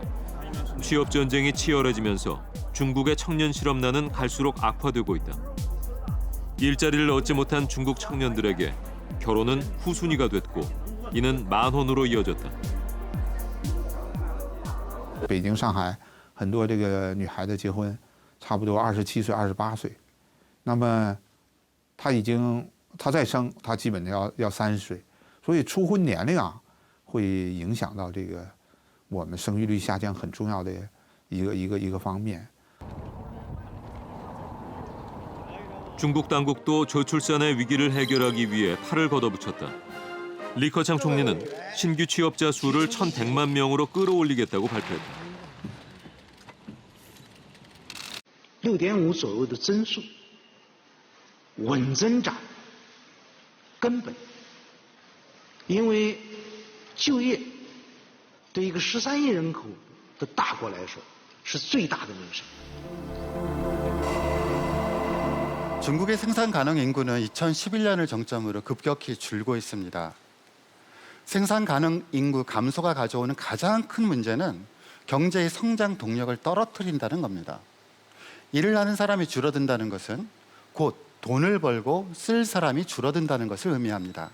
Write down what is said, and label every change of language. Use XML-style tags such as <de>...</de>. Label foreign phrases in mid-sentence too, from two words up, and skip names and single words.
<ko>취업 전쟁이 치열해지면서 중국의 청년 실업난은 갈수록 악화되고 있다. 일자리를 얻지 못한 중국 청년들에게 결혼은 후순위가 됐고 이는 만혼으로 이어졌다.</ko> <zh>北京、上海很多这个女孩子结婚，差不多27岁、28岁，那么她再生，她基本要30岁，所以初婚年龄啊，会影响到这个我们生育率下降很重要的一个方面。</zh> <ko>중국 당국도 저출산의 위기를 해결하기 위해 팔을 걷어붙였다. 리커창 총리는 신규 취업자 수를 1,100만 명으로 끌어올리겠다고 발표했다.</ko> <zh>6.5 左右的增速，稳增长，根本。因为就业对一个13亿人口的大国来说是最大的民生。</zh> <ko>중국의 생산 가능 인구는 2011년을 정점으로 급격히 줄고 있습니다. 생산 가능 인구 감소가 가져오는 가장 큰 문제는 경제의 성장 동력을 떨어뜨린다는 겁니다. 일을 하는 사람이 줄어든다는 것은 곧 돈을 벌고 쓸 사람이 줄어든다는 것을 의미합니다.</ko>